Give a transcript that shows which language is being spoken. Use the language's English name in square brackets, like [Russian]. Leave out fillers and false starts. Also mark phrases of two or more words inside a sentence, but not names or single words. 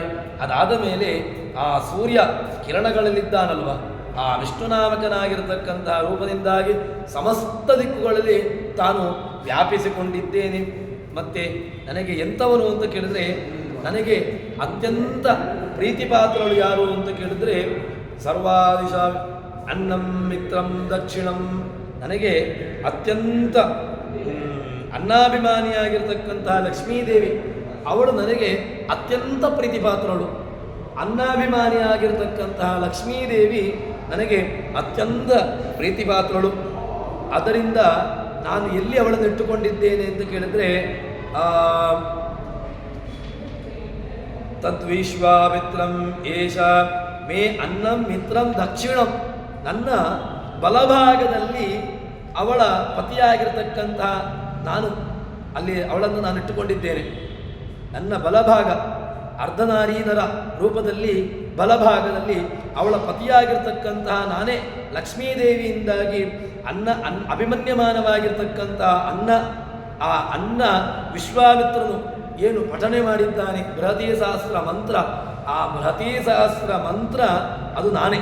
[Kannada] ಅದಾದ ಮೇಲೆ ಆ ಸೂರ್ಯ ಕಿರಣಗಳಲ್ಲಿದ್ದಾನಲ್ವ, ಆ ವಿಷ್ಣುನಾಮಕನಾಗಿರತಕ್ಕಂತಹ ರೂಪದಿಂದಾಗಿ ಸಮಸ್ತ ದಿಕ್ಕುಗಳಲ್ಲಿ ತಾನು ವ್ಯಾಪಿಸಿಕೊಂಡಿದ್ದೇನೆ. ಮತ್ತು ನನಗೆ ಎಂಥವನು ಅಂತ ಕೇಳಿದರೆ, ನನಗೆ ಅತ್ಯಂತ ಪ್ರೀತಿಪಾತ್ರರು ಯಾರು ಅಂತ ಕೇಳಿದರೆ [Sanskrit] ಸರ್ವಾದಿಶ ಅನ್ನಂ ಮಿತ್ರಂ ದಕ್ಷಿಣಂ. [Kannada] ನನಗೆ ಅತ್ಯಂತ ಅನ್ನಾಭಿಮಾನಿಯಾಗಿರ್ತಕ್ಕಂತಹ ಲಕ್ಷ್ಮೀದೇವಿ, ಅವಳು ನನಗೆ ಅತ್ಯಂತ ಪ್ರೀತಿಪಾತ್ರಳು. ಅನ್ನಾಭಿಮಾನಿಯಾಗಿರ್ತಕ್ಕಂತಹ ಲಕ್ಷ್ಮೀದೇವಿ ನನಗೆ ಅತ್ಯಂತ ಪ್ರೀತಿಪಾತ್ರಳು. ಆದ್ದರಿಂದ ನಾನು ಎಲ್ಲಿ ಅವಳನ್ನು ಇಟ್ಟುಕೊಂಡಿದ್ದೇನೆ ಅಂತ ಕೇಳಿದರೆ [Sanskrit] ತದ್ವಿಶ್ವಾಮಿತ್ರಂ ಏಷ ಮೇ ಅನ್ನಂ ಮಿತ್ರಂ ದಕ್ಷಿಣಂ. [Kannada] ನನ್ನ ಬಲಭಾಗದಲ್ಲಿ ಅವಳ ಪತಿಯಾಗಿರ್ತಕ್ಕಂತಹ ನಾನು ಅಲ್ಲಿ ಅವಳನ್ನು ನಾನು ಇಟ್ಟುಕೊಂಡಿದ್ದೇನೆ. ನನ್ನ ಬಲಭಾಗ ಅರ್ಧನಾರೀನರ ರೂಪದಲ್ಲಿ ಬಲಭಾಗದಲ್ಲಿ ಅವಳ ಪತಿಯಾಗಿರ್ತಕ್ಕಂತಹ ನಾನೇ ಲಕ್ಷ್ಮೀದೇವಿಯಿಂದಾಗಿ ಅಭಿಮನ್ಯಮಾನವಾಗಿರ್ತಕ್ಕಂತಹ ಆ ಅನ್ನ ವಿಶ್ವಾಮಿತ್ರನು ಏನು ಪಠನೆ ಮಾಡಿದ್ದಾನೆ ಬೃಹತಿ ಸಹಸ್ರ ಮಂತ್ರ, ಆ ಬೃಹತಿ ಸಹಸ್ರ ಮಂತ್ರ ಅದು ನಾನೇ.